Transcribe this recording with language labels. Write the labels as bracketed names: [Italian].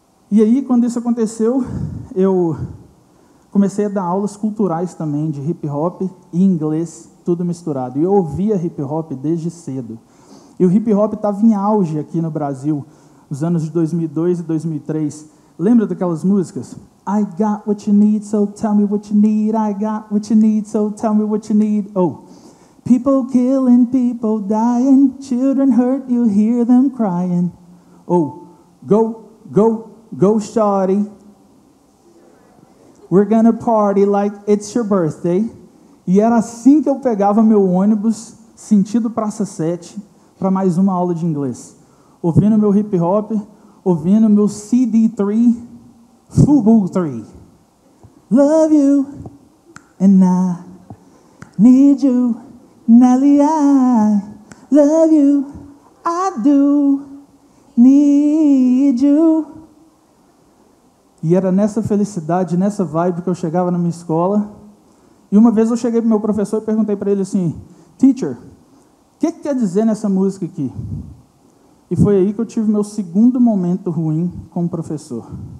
[Portuguese] E aí, quando isso aconteceu, eu comecei a dar aulas culturais também, de hip-hop e inglês, tudo misturado. E eu ouvia hip-hop desde cedo. E o hip-hop estava em auge aqui no Brasil, nos anos de 2002 e 2003. Lembra daquelas músicas? [English] I got what you need, so tell me what you need. I got what you need, so tell me what you need. Oh, people killing, people dying, children hurt, you hear them crying. Oh, go, go, go, shawty. We're gonna party like it's your birthday. [Portuguese] E era assim que eu pegava meu ônibus, sentido Praça 7, para mais uma aula de inglês. Ouvindo meu hip hop, ouvindo meu CD3, Fubu 3. [English] Love you, and I need you, Nelly, I love you, I do need you. [Portuguese] E era nessa felicidade, nessa vibe que eu chegava na minha escola. E uma vez eu cheguei para o meu professor e perguntei para ele assim, teacher, o que quer dizer nessa música aqui? E foi aí que eu tive meu segundo momento ruim com o professor.